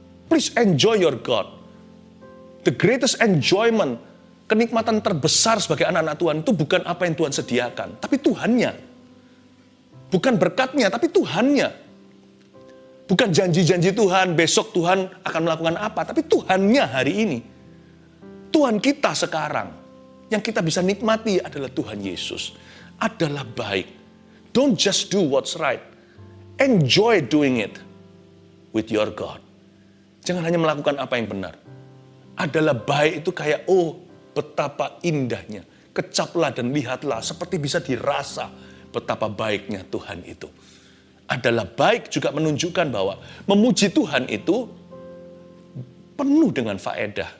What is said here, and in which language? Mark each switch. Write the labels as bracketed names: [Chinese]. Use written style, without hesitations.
[English] Please enjoy your God. The greatest enjoyment, [Indonesian] kenikmatan terbesar sebagai anak-anak Tuhan itu bukan apa yang Tuhan sediakan, tapi Tuhannya. Bukan berkatnya, tapi Tuhannya. Bukan janji-janji Tuhan, besok Tuhan akan melakukan apa, tapi Tuhannya hari ini. Tuhan kita sekarang. yang kita bisa nikmati adalah Tuhan Yesus. Adalah baik. [English] Don't just do what's right. Enjoy doing it with your God. [Indonesian] Jangan hanya melakukan apa yang benar. Adalah baik itu kayak, oh betapa indahnya. Kecaplah dan lihatlah, seperti bisa dirasa betapa baiknya Tuhan itu. Adalah baik juga menunjukkan bahwa memuji Tuhan itu penuh dengan faedah.